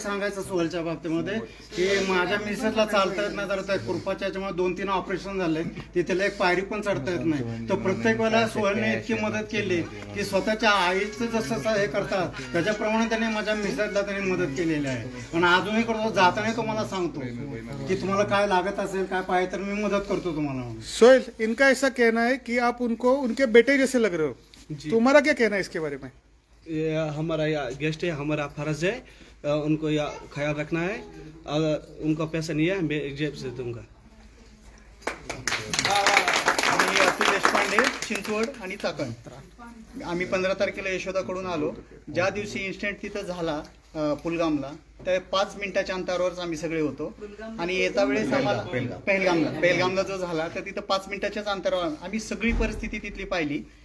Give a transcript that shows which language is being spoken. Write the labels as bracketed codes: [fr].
[mr] सांगायचं सोहेलच्या बाबतीमध्ये की माझ्या मिसेसला चालता येत नाही, तर त्या कृपाच्या याच्यामुळे 2-3 ऑपरेशन झाले, तिथे एक पायरी पण चढता येत नाही. तर प्रत्येक वेळेला सोहेलने इतकी मदत केली की स्वतःच्या आईचं जसं हे करतात त्याच्याप्रमाणे त्याने माझ्या मिसेसला त्यांनी मदत केलेली आहे. पण अजूनही करतो, जाताना तो मला सांगतो की तुम्हाला काय लागत असेल काय पाहिजे तर मी मदत करतो तुम्हाला. [hi] सोहेल, इनका ऐसा कहना है कि आप उनको उनके बेटे जैसे लग रहे हो, तुम्हारा क्या कहना है इसके बारे में? ये हमारा गेस्ट है, हमारा फर्ज है उनको ख्याल रखना है। अगर उनका पैसा नहीं है मैं जेब से दूंगा। [mr] आम्ही अतुल देशपांडे, चिंचवड आणि चाकण. आम्ही 15 तारखेला यशोदाकडून आलो. ज्या दिवशी इन्सिडेंट तिथं झाला पुलगामला, त्या 5 मिनिटाच्या अंतरावरच आम्ही सगळे होतो. आणि येता वेळेस आम्हाला पेहलगामला जो झाला तर तिथं 5 मिनिटाच्याच अंतरावर आम्ही सगळी परिस्थिती तिथली पाहिली.